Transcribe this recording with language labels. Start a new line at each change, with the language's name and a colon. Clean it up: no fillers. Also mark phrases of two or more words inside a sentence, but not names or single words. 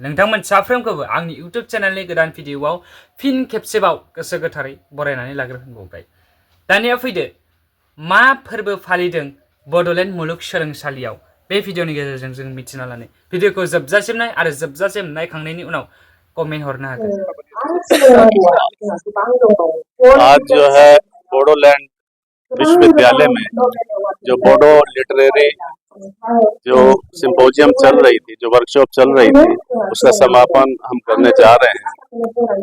Bodo: नोंथांमोन साफ्रोमखौबो आंनि इउट्युब चेनेलनि गोदान भिडिअआव फिन खेबसेबाव गोसो गोथारै बरायनानै लाग्रोबावबाय। दानिया फैदो, मा फोरबो फालिदों बड'लेण्ड मुलुगसोलोंसालियाव बे भिडिअनि गेजेरजों जों मिथिना लानो। भिडिअखौ जोबजासिम नाय आरो जोबजासिम नायखांनायनि उनाव कमेन्ट हरनो हागोन।
Hindi: आज जो है बोडोलैंड विश्वविद्यालय में जो बोडो लिटरेरी जो सिंपोजियम चल रही थी, जो वर्कशॉप चल रही थी, उसका समापन हम करने जा रहे हैं।